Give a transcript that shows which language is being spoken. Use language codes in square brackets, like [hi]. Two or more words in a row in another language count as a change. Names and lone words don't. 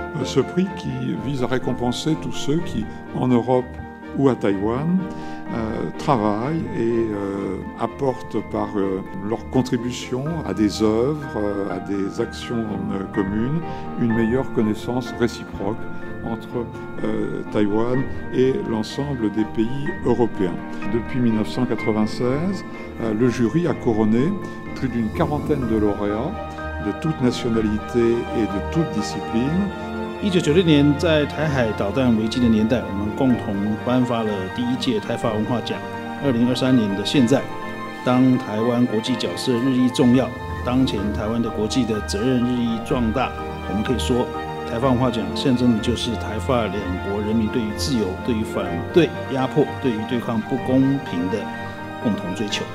[fr] ce prix qui vise à récompenser tous ceux qui, en Europe ou à Taïwan, travaillent et apportent par leur contribution à des œuvres, à des actions communes, une meilleure connaissance réciproque entre Taïwan et l'ensemble des pays européens. Depuis 1996, le jury a couronné plus d'une quarantaine de lauréats de toutes nationalités et de toutes disciplines. [zh] 1996 年，在台海导弹危机的年代，我们共同颁发了第一届台法文化奖。2023年的现在，当台湾国际角色日益重要，当前台湾的国际的责任日益壮大，我们可以说，台法文化奖象征的就是台法两国人民对于自由、对于反对压迫、对于对抗不公平的共同追求。